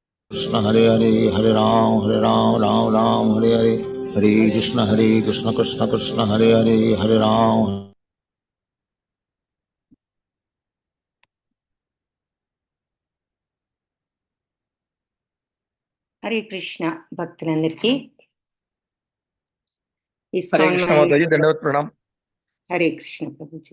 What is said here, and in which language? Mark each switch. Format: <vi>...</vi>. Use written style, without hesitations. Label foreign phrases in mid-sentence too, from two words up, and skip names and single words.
<sa>कृष्ण हरे हरे हरे राम राम राम हरे हरे हरे कृष्ण कृष्ण कृष्ण हरे हरे राम.</sa> <te>హరే కృష్ణ భక్తులందరికీ హరే ఇస్కాన్ కృష్ణ మాతాజీ, దండవత్ ప్రణామ్. హరే కృష్ణ ప్రభుజీ.</te>